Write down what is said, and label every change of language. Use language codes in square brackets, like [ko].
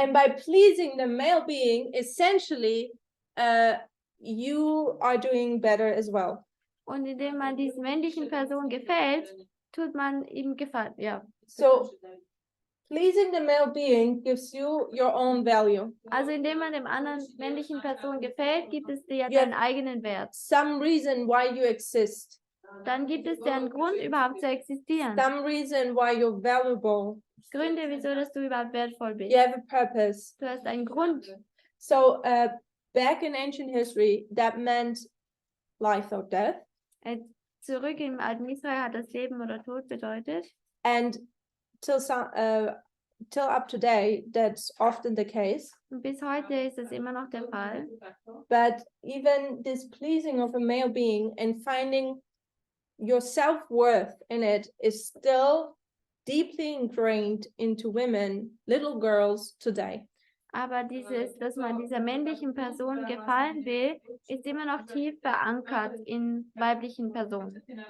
[en] And by pleasing the male being, essentially, you are doing better as well. [de] Und indem man dieser männlichen Person gefällt, tut man ihm gefallen. Ja. [en] So, pleasing the male being gives you your own value. [de] Also indem man dem anderen männlichen Person gefällt, gibt es dir ja Ja. deinen eigenen Wert. [en] Some reason why you exist. [de] Dann gibt es dir einen Grund, überhaupt zu existieren. [en] Some reason why you're valuable. [de] Gründe, wieso dass du überhaupt wertvoll bist. [en] You have a purpose. [de] Du hast einen Grund. [en] So, back in ancient history, that meant life or death. [de] Zurück im alten Israel hat das Leben oder Tod bedeutet. [en] And till up to date, that's often the case. [de] Und bis heute ist das immer noch der Fall. [en] But even this pleasing of a male being and finding your self-worth in it is still deeply ingrained into women, little girls today. [de] Aber dass man dieser männlichen Person gefallen will, ist immer noch tief verankert in weiblichen Personen.